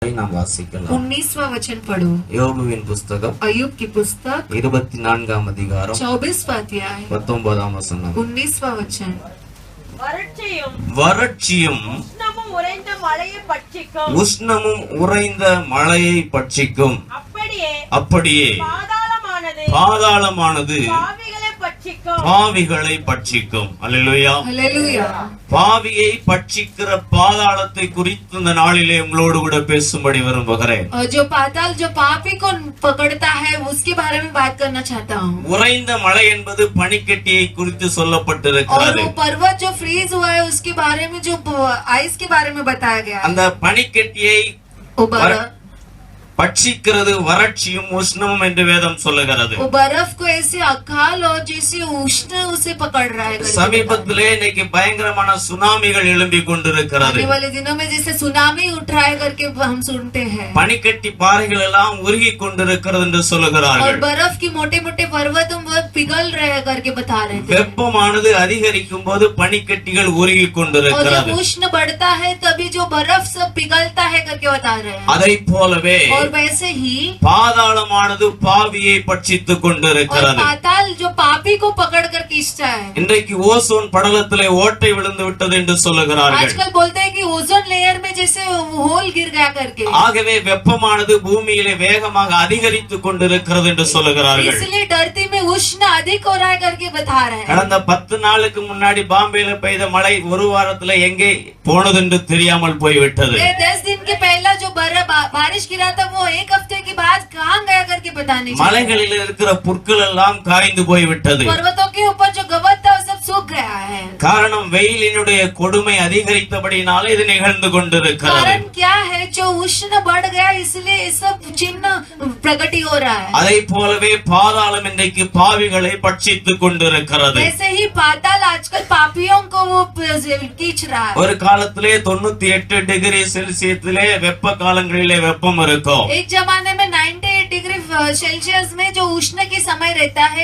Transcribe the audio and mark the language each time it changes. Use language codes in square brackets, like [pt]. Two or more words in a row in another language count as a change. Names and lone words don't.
[ta] நாம் வாசிக்கலாம். [hi] 19वां वचन पढ़ो. [ta] யோபுவின் புஸ்தகம் [hi] अय्यूब की पुस्तक [ta] 24ஆம் அதிகாரம் [hi] 24वां अध्याय [ta] 19ஆம் வசனம். [hi] 19वां वचन. [ta] வறட்சியும் உஷ்ணமும் உறைந்த மழையை பட்சிக்கும். அப்படியே பாதாளமானது பாவிகளை பட்சிக்கும். அல்லேலூயா. பாவியை பட்சிக்கிற பாதாளத்தை குறித்து இந்த நாளிலே உங்களோடு கூட பேசும்படி விரும்புகிறேன். [hi] जो पाताल जो पापी को पकड़ता है उसके बारे में बात करना चाहता हूँ. [ta] உறைந்த மழை என்பது பனிக்கட்டியை குறித்து சொல்லப்பட்டிருக்கிறது. [hi] और पर्वत जो फ्रीज हुआ है उसके बारे में जो आइस के बारे में बताया गया. [ta] அந்த பனிக்கட்டியை பட்சிக்கிறது வறட்சியும் உஷ்ணமும் என்று வேதம் சொல்லுகிறது. [hi] बर्फ को ऐसे अकाल और जैसे उष्ण उसे पकड़ रहा है. [ta] சமீபத்திலே இன்னைக்கு பயங்கரமான சுனாமிகள் எழும்பி கொண்டிருக்கிறது. [hi] आने वाले दिनों में जैसे सुनामी उठ रहा है करके हम सुनते हैं. [ta] பனிக்கட்டி பாறைகள் எல்லாம் உருகி கொண்டிருக்கிறது என்று சொல்லுகிறார்கள். [hi] और बर्फ की मोटे-मोटे पर्वतों वो पिघल रहे हैं करके बता रहे थे. [ta] வெப்பமானது அதிகரிக்கும் போது பனிக்கட்டிகள் உருகி கொண்டிருக்கிறது. [hi] और जब उष्ण बढ़ता है तभी जो बर्फ सब पिघलता है करके बता रहे हैं. [ta] அதை போலவே [hi] वैसे ही [ta] பாதாளமானது பாவியை பட்சித்துக் கொண்டிருக்கிறது. [hi] पाताल जो पापी को पकड़ कर खींचता है. [ta] இன்றைக்கு ஓசோன் படலத்திலே ஓட்டை விழுந்து விட்டது என்று சொல்லுகிறார்கள். [hi] आजकल बोलते हैं कि [en] ozone layer [hi] में जैसे होल गिर गया करके. [ta] ஆகவே வெப்பமானது பூமியிலே வேகமாக அதிகரித்துக் கொண்டிருக்கிறது என்று சொல்லுகிறார்கள். [hi] इसलिए धरती में उष्ण अधिक हो रहा है करके बता रहे हैं. [ta] கடந்த 10 நாளுக்கு முன்னாடி பாம்பேல பெய்த மழை ஒரு வாரத்துல எங்கே போனது என்று தெரியாமல் போய்விட்டது. [hi] 10 दिन के पहला जो बारिश गिरा था वो एक हफ्ते के बाद कहां गया करके पता नहीं. [ta] மலைகளில் இருக்கிற புற்கள் எல்லாம் காய்ந்து போய்விட்டது. [hi] पर्वतों के ऊपर जो गवत था वो सब सूख गया है. [ta] காரணம் வெயிலினுடைய கொடுமை அதிகரித்தபடினாலே இது நிகழ்ந்து கொண்டிருக்கிறது. [hi] कारण क्या है जो उष्ण बढ़ गया इसलिए ये सब चिन्ह प्रकट हो रहा है. [ta] அதை போலவே பாதாளம் இன்றைக்கு பாவிகளை பட்சித்துக் கொண்டிருக்கிறது. [hi] वैसे ही पाताल आजकल पापियों को वो खींच रहा है. [ta] ஒரு காலத்திலே 98 டிகிரி செல்சியஸிலே வெப்ப காலங்களிலே வெப்பம் இருக்கும். [hi] एक जमाने में 98 डिग्री सेल्सियस में जो उष्ण की समय रहता है